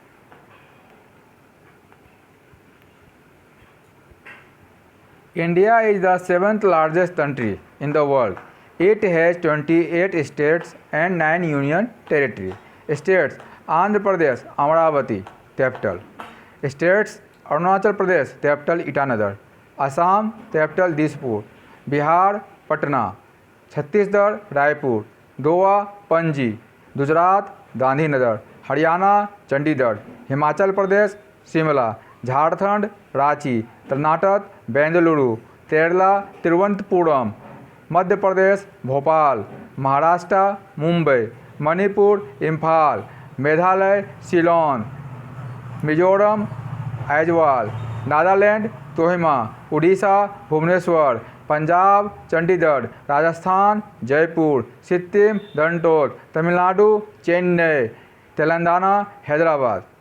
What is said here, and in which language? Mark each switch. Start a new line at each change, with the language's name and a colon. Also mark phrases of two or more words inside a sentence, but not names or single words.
English: India is the 7th largest country in the world. It has 28 states and 9 union territories. States: Andhra Pradesh, Amravati, capital. States: Arunachal Pradesh, capital Itanagar. Assam, capital Dispur. Bihar, Patna. Chhattisgarh, Raipur. Goa, Panji. Gujarat, Gandhinagar. Haryana, Chandigarh. Himachal Pradesh, Shimla. Jharkhand, Ranchi. Karnataka, Bengaluru. Kerala, Thiruvananthapuram.
Hindi: मध्य प्रदेश भोपाल, महाराष्ट्र मुंबई, मणिपुर इम्फाल, मेघालय शिलोंग, मिजोरम आइजवाल, नागालैंड कोहिमा, उड़ीसा भुवनेश्वर, पंजाब चंडीगढ़, राजस्थान जयपुर, सिक्किम गंगटोक, तमिलनाडु चेन्नई, तेलंगाना हैदराबाद।